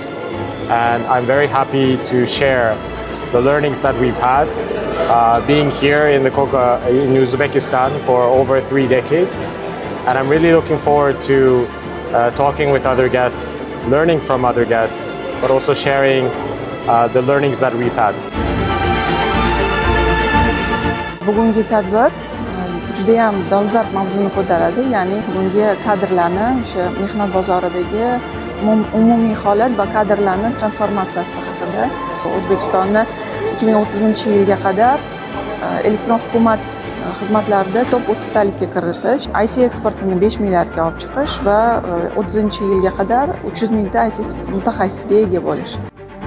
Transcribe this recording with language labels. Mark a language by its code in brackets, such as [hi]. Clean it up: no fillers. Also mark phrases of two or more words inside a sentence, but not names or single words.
[en] And I'm very happy to share the learnings that we've had being here in Uzbekistan for over 3 decades, and I'm really looking forward to talking with other guests, learning from other guests, but also sharing the learnings that we've had. [uz] Bugungi tadbir juda ham dolzarb mavzuni ko'taradi, ya'ni bunga kadrlarni o'sha mehnat bozoridagi umumiy holat va kadrlarning transformatsiyasi haqida. O'zbekistonni 2030-yilga qadar elektron hukumat xizmatlarida top 30 talikka kiritish, IT eksportini 5 milliardga olib chiqish va 30-yilga qadar 300 mingta IT mutaxassisga ega bo'lish.